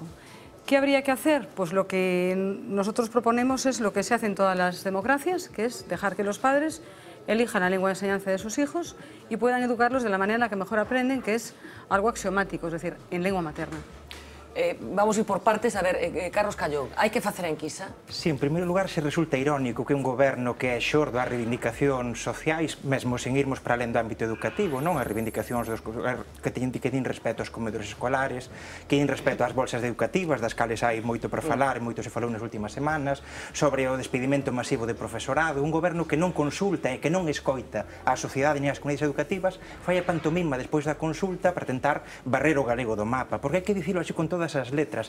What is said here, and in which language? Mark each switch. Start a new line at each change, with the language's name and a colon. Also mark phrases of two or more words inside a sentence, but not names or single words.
Spanish: ¿Qué habría que hacer? Pues lo que nosotros proponemos es lo que se hace en todas las democracias, que es dejar que los padres elijan la lengua de enseñanza de sus hijos y puedan educarlos de la manera en la que mejor aprenden, que es algo axiomático, es decir, en lengua materna. Vamos a ir por partes.
Galician: A ver, Carlos Callón, hai que facer a enquisa? Sí, en primeiro lugar, se resulta irónico que un goberno que é xordo ás reivindicacións sociais, mesmo sen irmos para alén do ámbito educativo, non as reivindicacións que din respeto aos comedores escolares, que din respeto ás bolsas educativas, das cales hai moito por falar, moito se falou nas últimas semanas, sobre o despedimento masivo de profesorado, un goberno que non consulta e que non escoita a sociedade ni as comunidades educativas, fai a pantomima despois da consulta para tentar barrer o galego do mapa, porque hai que dicilo así con todas as letras.